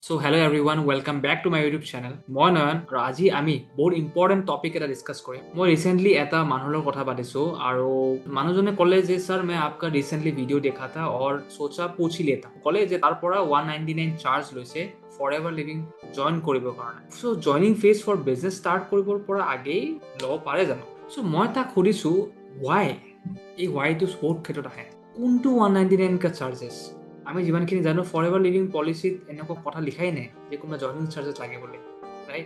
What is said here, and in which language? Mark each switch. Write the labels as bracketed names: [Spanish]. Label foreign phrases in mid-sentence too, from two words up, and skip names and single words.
[English] So hello everyone, welcome back to my YouTube channel. [Assamese] মই নয়ন আৰু আজি আমি বহুত [English] important topic [Assamese] এটা ডিছকাছ কৰিম। মই ৰিচেণ্টলি এটা মানুহৰ লগত কথা পাতিছোঁ আৰু মানুহজনে ক'লে যে ছাৰ মই [Hindi] आपका रिसेंटली वीडियो देखा था और सोचा पूछ ही लेता। [Assamese] ক'লে যে তাৰ পৰা 199 চাৰ্জ লৈছে ফৰ এভাৰ লিভিং জইন কৰিবৰ কাৰণে। চ' [English] joining fees for business start [Assamese] কৰিবৰ পৰা আগেই ল'ব পাৰে জানো? চ' মই তাক সুধিছোঁ ৱাই? এই ৱাইটো বহুত ক্ষেত্ৰত আহে। কোনটো 199 কা চাৰ্জেছ? আমি যিমানখিনি জানো ফৰ এভাৰ লিভিং পলিচিত এনেকুৱা কথা লিখাই নাই যে কোনোবা [English] joining charges [Assamese] লাগে বুলি, ৰাইট?